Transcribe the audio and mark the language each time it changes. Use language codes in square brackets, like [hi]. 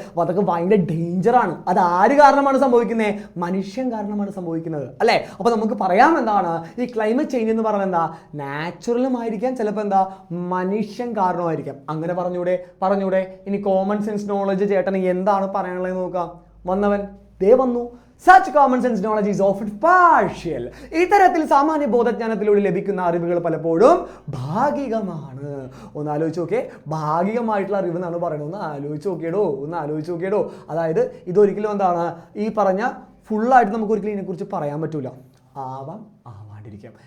[ml] അപ്പോൾ അതൊക്കെ ഭയങ്കര ഡേഞ്ചറാണ്. അത് ആര് കാരണമാണ് സംഭവിക്കുന്നത്, മനുഷ്യൻ കാരണമാണ് സംഭവിക്കുന്നത് അല്ലേ. അപ്പോൾ നമുക്ക് പറയാം എന്താണ്, ഈ ക്ലൈമറ്റ് ചേഞ്ച് എന്ന് പറയുന്നത് എന്താ, നാച്ചുറലും ആയിരിക്കാം, ചിലപ്പോൾ എന്താ മനുഷ്യൻ കാരണമായിരിക്കാം. അങ്ങനെ പറഞ്ഞൂടെ. ഇനി കോമൺ സെൻസ് നോളജ് ചേട്ടന് എന്താണ് പറയാനുള്ളത് നോക്കാം. വന്നവൻ ദേ വന്നു. [en] Such common sense knowledge is often partial. [ml] ഇത്തരത്തിൽ സാമാന്യ ബോധജ്ഞാനത്തിലൂടെ ലഭിക്കുന്ന അറിവുകൾ പലപ്പോഴും ഭാഗികമാണ്. ഒന്ന് ആലോചിച്ച് നോക്കേ, ഭാഗികമായിട്ടുള്ള അറിവ് എന്നാണ് പറയുന്നത്. ഒന്ന് ആലോചിച്ച് നോക്കിയടോ. അതായത് ഇതൊരിക്കലും എന്താണ് ഈ പറഞ്ഞ ഫുള്ളായിട്ട് നമുക്ക് ഒരിക്കലും ഇതിനെക്കുറിച്ച് പറയാൻ പറ്റൂല. ആവാണ്ടിരിക്കാം.